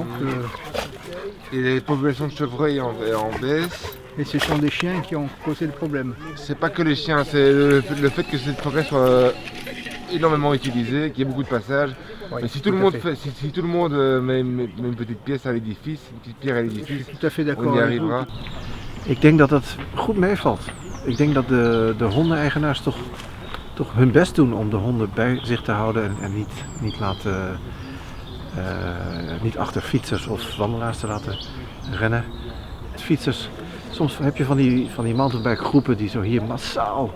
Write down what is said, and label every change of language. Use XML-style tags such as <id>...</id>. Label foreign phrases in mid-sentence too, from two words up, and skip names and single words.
<fr>Et les populations de chevreuils en baisse. Et ce sont des chiens qui ont causé le problème. C'est pas que les chiens, c'est le fait que cette forêt soit énormément utilisée, qu'il y ait beaucoup de passages. Oui, mais si tout le monde met une petite pièce à l'édifice, une petite pierre à l'édifice, tout à fait d'accord. On y arrivera.</fr> <nl>Ik denk dat het goed meevalt. Ik denk dat de hondeneigenaars toch hun best doen om de honden bij zich te houden en niet achter fietsers of wandelaars te laten rennen. Fietsers, soms heb je van die mountainbike-groepen die zo hier massaal.</nl>